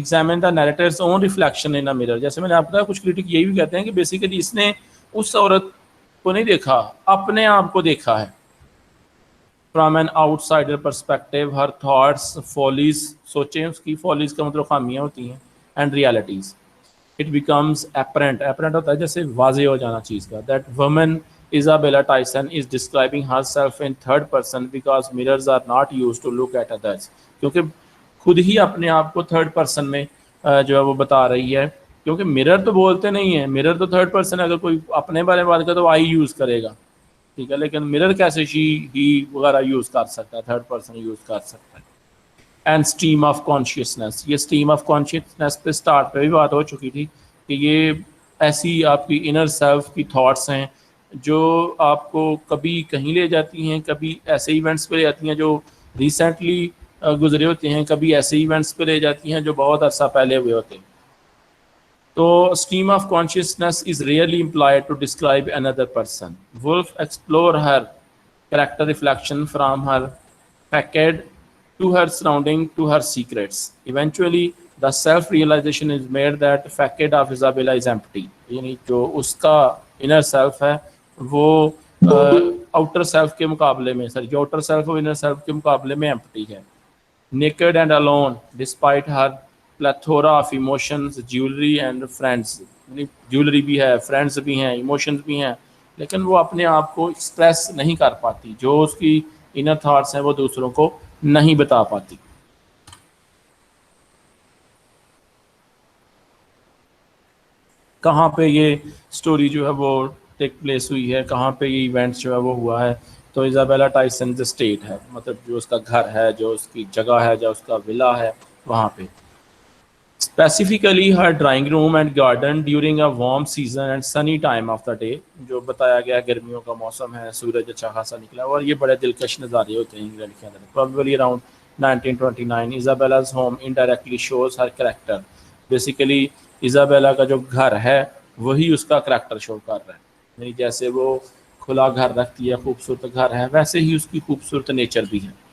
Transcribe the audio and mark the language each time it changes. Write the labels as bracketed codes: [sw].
[en] Examine the narrator's own reflection in a mirror. [ur] جیسے میں نے آپ کو بتایا کچھ کرٹک یہی بھی کہتے ہیں کہ بیسیکلی اس نے اس عورت کو نہیں دیکھا، اپنے آپ کو دیکھا ہے. [en] from an outsider perspective her thoughts follies, [ur] سوچیں اس کی فالیز کا مطلب خامیاں ہوتی ہیں، [en] And realities. It becomes apparent, [ur] operant ہوتا ہے جیسے واضح ہو جانا چیز کا. [en] That woman Isabella Tyson is describing herself in third person because mirrors are not used to look at others. [ur] کیونکہ خود ہی اپنے آپ کو تھرڈ پرسن میں جو ہے وہ بتا رہی ہے، کیونکہ مرر تو بولتے نہیں ہیں، مرر تو تھرڈ پرسن ہے. اگر کوئی اپنے بارے میں بات کرے تو آئی یوز کرے گا، ٹھیک ہے، لیکن مرر کیسے شی ہی وغیرہ یوز کر سکتا ہے، تھرڈ پرسن یوز کر سکتا ہے. اینڈ اسٹریم آف کانشیسنیس، یہ اسٹریم آف کانشیسنیس پہ اسٹارٹ پہ بھی بات ہو چکی تھی کہ یہ ایسی آپ کی انر سیلف کی تھاٹس ہیں جو آپ کو کبھی کہیں لے جاتی ہیں، کبھی ایسے ایونٹس پہ لے جاتی ہیں جو ریسنٹلی گزرے ہوتے ہیں، کبھی ایسے ایونٹس پہ لے جاتی ہیں جو بہت عرصہ پہلے ہوئے ہوتے ہیں. [en] تو stream of consciousness is rarely employed to describe another person. Wolf explore her character reflection from her facade to her surrounding to her secrets. Eventually, the self-realization is made that the facade of Isabella is empty. [ur] یعنی جو اس کا inner self ہے وہ outer self کے مقابلے میں جو outer self اور انر سیلف کے مقابلے میں ایمپٹی ہے. [en] Naked and alone despite her plethora of emotions, jewelry and friends. [ur] یعنی جیولری بھی ہے، فرینڈس بھی ہیں، ایموشنز بھی ہیں، لیکن وہ اپنے آپ کو ایکسپریس نہیں کر پاتی، جو اس کی انر تھاٹس ہیں وہ دوسروں کو نہیں بتا پاتی. کہاں پہ یہ سٹوری جو ہے وہ ٹیک پلیس ہوئی ہے، کہاں پہ یہ ایونٹس جو ہے وہ ہوا ہے؟ تو ایزابیلا ٹائسن اسٹیٹ ہے، مطلب جو اس کا گھر ہے، جو اس کی جگہ ہے، جو اس کا ولا ہے، وہاں پہ. [en] specifically her drawing room and garden during a warm season and sunny time of the day. [ur] جو بتایا گیا گرمیوں کا موسم ہے, سورج اچھا خاصا نکلا, اور یہ بڑے دلکش نظارے ہوتے ہیں انگلینڈ کے اندر. [en] Probably around 1929 Isabella's home indirectly shows her character. [ur] Basically Isabella کا جو گھر ہے وہی اس کا کریکٹر شو کر رہا ہے, یعنی جیسے وہ کھلا گھر رکھتی ہے, خوبصورت گھر ہے, ویسے ہی اس کی خوبصورت نیچر بھی ہے.